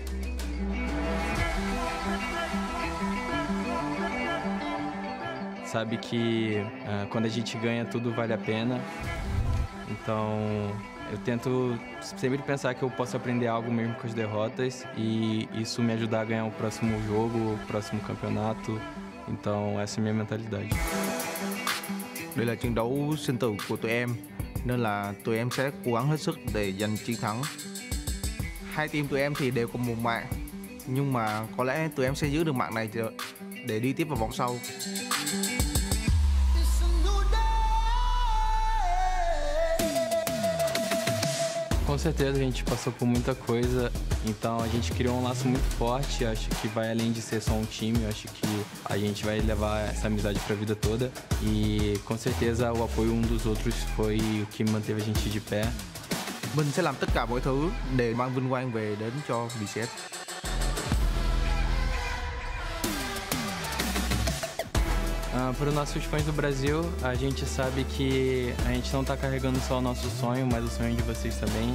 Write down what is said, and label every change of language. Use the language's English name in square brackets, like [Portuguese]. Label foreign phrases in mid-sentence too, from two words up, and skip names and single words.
[Portuguese] Sabe que quando a gente ganha tudo vale a pena, então eu tento sempre pensar que eu posso aprender algo mesmo com as derrotas e isso me ajudar a ganhar o próximo jogo, o próximo campeonato. Então essa é a minha mentalidade. [Vietnamese] Đây là trận đấu sinh tử của tụi em, nên là tụi em sẽ cố gắng hết sức để giành chiến thắng. Hai team tụi em thì đều có một mạng, nhưng mà có lẽ tụi em sẽ giữ được mạng này để đi tiếp vào vòng sau. [Portuguese] Com certeza a gente passou por muita coisa, então a gente criou um laço muito forte. Acho que vai além de ser só um time, acho que a gente vai levar essa amizade para a vida toda. E com certeza o apoio um dos outros foi o que manteve a gente de pé. [Vietnamese] Mình sẽ làm tất cả mọi thứ để mang vinh quang về đến cho Sept. [Portuguese] Para os nossos fãs do Brasil, a gente sabe que a gente não está carregando só o nosso sonho, mas o sonho de vocês também.